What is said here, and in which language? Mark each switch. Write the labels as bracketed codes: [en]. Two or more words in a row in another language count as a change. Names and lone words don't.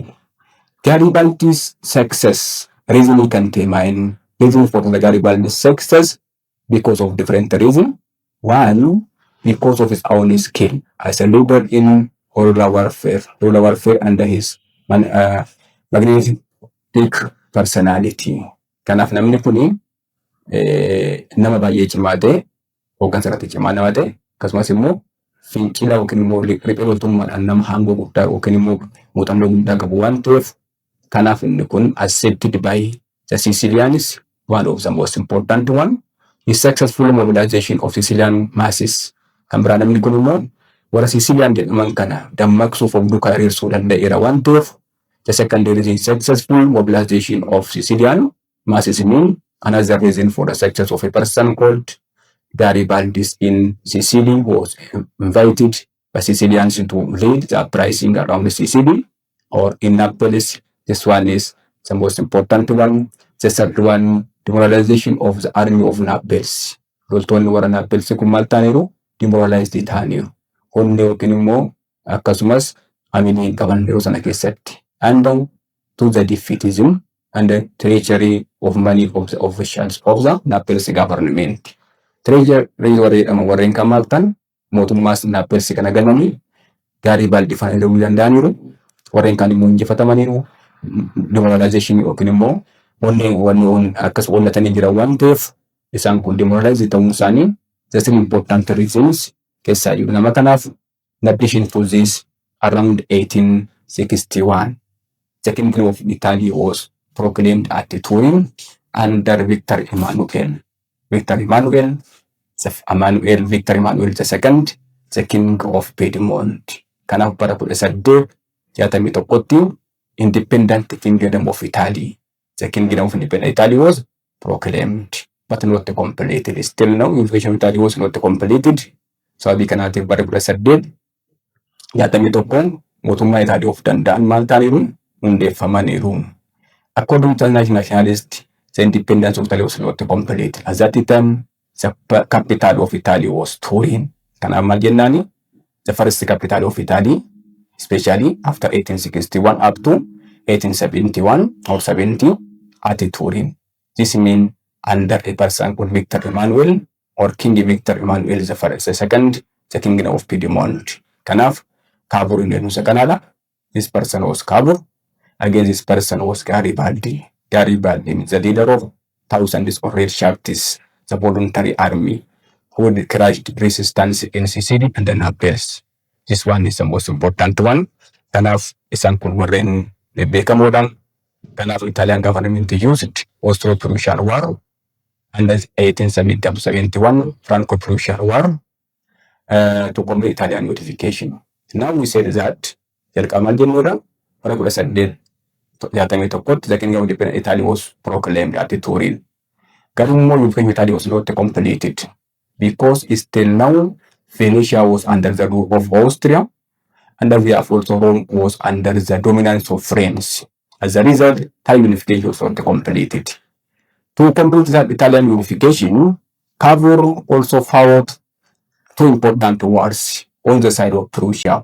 [en] Garibaldi's success, reason we can determine reason for the Garibaldi's success because of different reasons. One, because of his own skill as a leader in guerrilla warfare under his magnetic personality. [om] Kanaaf namni kuni nama baay'ee cimaa ta'e, hooggansa irratti cimaa nama ta'e, akkasumas immoo fincila yookiin immoo riphee loltummaadhaan nama hangoo guddaa yookiin immoo muuxannoo guddaa qabu waan ta'eef, kanaaf inni kun [en] accepted by the Sicilians, one of the most important one. His successful mobilization of Sicilian masses. [om] Kan biraa namni kun immoo warra Sicilian jedhaman kana dammaqsuuf of duukaa hiriirsuu danda'eera waan ta'eef, [en] the second reason successful mobilization of Sicilian masses mean another reason for the success of a person called Garibaldi in Sicily was invited by Sicilians to lead the uprising around Sicily or in Naples. This one is the most important one. The third one, demoralization of the army of Naples. [om] Loltoonni warra Naples kun maal ta'aniiru? Demoralized ta'aniiru. Humni yookiin immoo akkasumas amanii qaban yeroo sana keessatti. [en] And to the defeatism and the treachery of many of the officials of the Naples government. [om] Treachery warreen kan maal ta'an mootummaas Naples kana gananii Garibaldi faana dhabuu danda'aniiru. Warreen kan immoo injifatamaniiru. Demoralization yookiin immoo wanni akkas wallatanii jiran waan ta'eef isaan kun demoralized ta'uun isaanii [en] the three important reasons [om] keessaa jiru. Nama kanaaf [en] in addition to this, around 1861, the kingdom of Italy was proclaimed at Turin under Victor Emmanuel. Victor Emmanuel II, the king of Piedmont. [om] Kanaaf bara 1861tti [en] independent kingdom of Italy. The kingdom of independent Italy was proclaimed, but not completed. Still now, unification of Italy was not completed. [om] Sababii kanaatiif bara 1861 mootummaa Italy of danda'an maal ta'aniiru? Hundeeffamaniiru. [en] According to the nationalist, the independence of Italy was not completed. At that time, the capital of Italy was Turin. [om] Kanaaf maal jennaani? [en] The first capital of Italy, especially after 1861 up to 1871 or 70 at Turin. This means under a person called Victor Emmanuel or King Victor Emmanuel the second, the kingdom of Piedmont. Kanaaf Kabur in the Kanada, this person was Kabur. Again, this person was Garibaldi. Garibaldi is the leader of thousands of red shirts, the voluntary army, who would crushed resistance in Sicily and then Naples. This one is the most important one. [om] Kanaaf isaan kun warreen beekamoodhaan. [en] Kanaaf Italian government used Austro-Prussian War and 1870-71 Franco-Prussian War to complete Italian unification. Now we said that [om] jalqamaan jennuudha bara 1861 [en] the kingdom of independent Italy was proclaimed at Turin. Garuu unification Italy was not completed because still now Venetia was under the rule of Austria and we have also Rome was under the dominance of France. As a result, Italian unification was not completed. To complete that Italian unification, Cavour also fought two important wars on the side of Prussia.